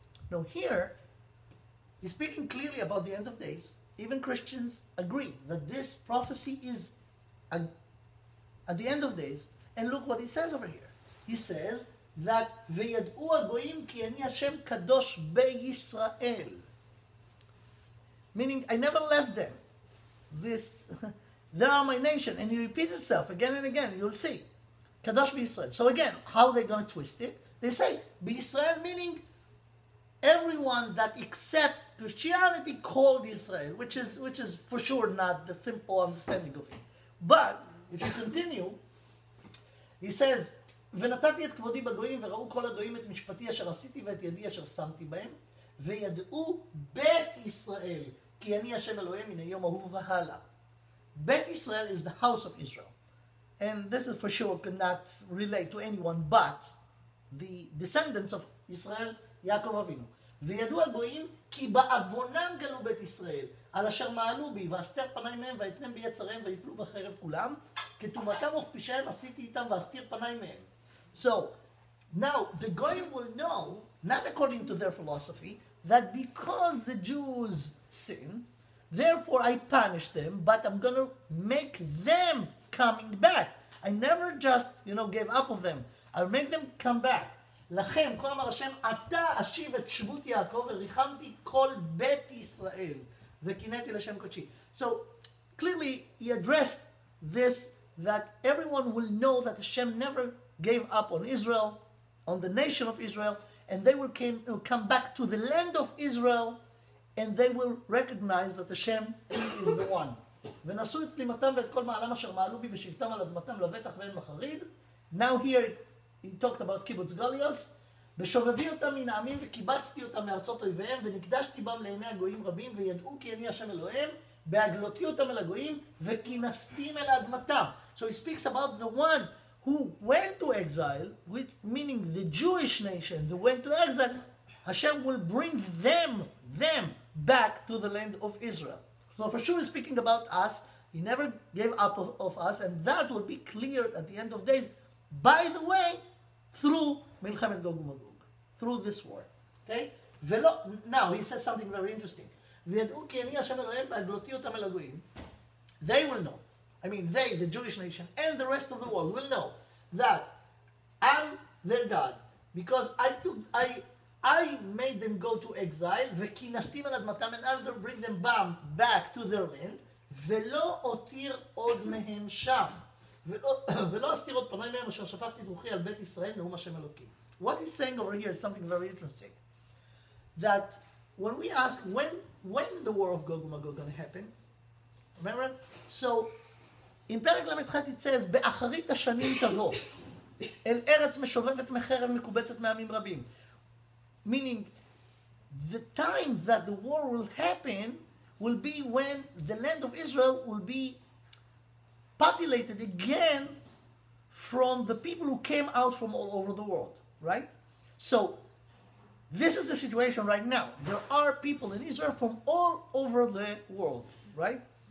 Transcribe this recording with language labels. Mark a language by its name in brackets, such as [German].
[English] Now here, he's speaking clearly about the end of days. Even Christians agree that this prophecy is at the end of days. And look what he says over here. He says that [Hebrew] וידעו הגויים כי אני השם קדוש בישראל. [English] meaning I never left them. They are my nation, and it repeats itself again and again. You'll see, Kadosh B'Yisrael. So again, how are they going to twist it? They say B'Yisrael, meaning everyone that accepts Christianity called Israel, which is for sure not the simple understanding of it. But if you continue, he says, [Hebrew] ונתתי את כבודי בגויים וראו כל הגויים את משפטי אשר עשיתי ואת ידי אשר שמתי בהם וידעו בית ישראל כי אני השם אלוהים מן היום ההוא והלאה. [English] Bet Israel is the house of Israel. And this is for sure cannot relate to anyone but the descendants of Israel, Yaakov Avinu. [Hebrew] וידעו הגויים כי בעוונם גלו בית ישראל, על אשר מעלו בי, ואסתר פניי מהם, ויתנם ביצריהם, ויפלו בחרב כולם, כתומתם וכפשעיהם עשיתי איתם, ואסתיר פניי מהם. [English] So, now the goyim will know, not according to their philosophy, that because the Jews sinned, therefore I punish them, but I'm going to make them coming back. I never just, gave up of them. I'll make them come back. [Hebrew] לכם, כה אמר השם, אתה אשיב את שבות יעקב, וריחמתי כל בית ישראל, וקינאתי לשם קודשי. [English] So, clearly, he addressed this, that everyone will know that Hashem never gave up on Israel, on the nation of Israel, and they will come back to the land of Israel, and they will recognize that Hashem is the one. [Hebrew] ונשאו את פלימתם ואת כל מעלם אשר מעלו בי בשבתם על אדמתם לבטח ואין מחריד. [English] Now here he talked about קיבוץ גליוס. [Hebrew] בשובבי אותם מן העמים וקיבצתי אותם מארצות אויביהם ונקדשתי בם לעיני הגויים רבים וידעו כי אני השם אלוהיהם בהגלותי אותם אל הגויים וכינסתים אל אדמתם. [English] So he speaks about the one who went to exile, which, meaning the Jewish nation that went to exile. Hashem will bring them back to the land of Israel. So for sure, speaking about us, he never gave up of us, and that will be cleared at the end of days. By the way, through Milchemet Gog Magog, through this war. Okay? Now he says something very interesting. [Hebrew] וידעו כי אני השם אלוהיהם בהגלותי אותם אל הגויים. [English] They will know. I mean, they, the Jewish nation, and the rest of the world will know that I'm their God, because I made them go to exile, [Hebrew] וכינסתים על אדמתם, [English] and I will bring them back to their land, [Hebrew] ולא אותיר עוד מהם שם, ולא אסתיר עוד פני מהם, אשר שפכתי את רוחי על בית ישראל, נאום השם אלוקים. [English] What he's saying over here is something very interesting. That when we ask, when the war of Gog Magog going to happen, remember? So, in [Hebrew] פרק ל"ח [English] it says, [Hebrew] באחרית השנים תבוא, אל ארץ משובבת מחרב מקובצת מעמים רבים. [English] Meaning, the time that the war will happen will be when the land of Israel will be populated again from the people who came out from all over the world, right? So, this is the situation right now. There are people in Israel from all over the world, right?